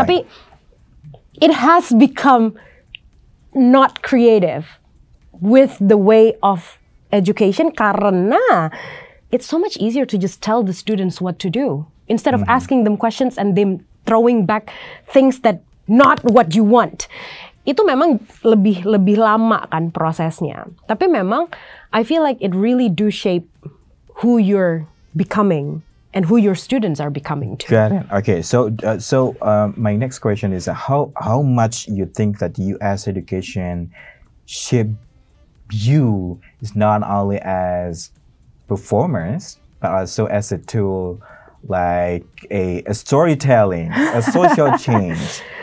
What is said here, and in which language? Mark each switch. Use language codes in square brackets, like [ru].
[id] Tapi [en] it has become not creative with the way of education [id] karena [en] it's so much easier to just tell the students what to do instead of asking them questions and them throwing back things that not what you want. [id] Itu memang lebih lama kan prosesnya. Tapi memang [en] I feel like it really do shape who you're becoming and who your students are becoming too. Got it. Okay, so my next question is how much you think that the U.S. education shape you is not only as performers but also as a tool, like a storytelling, a social change.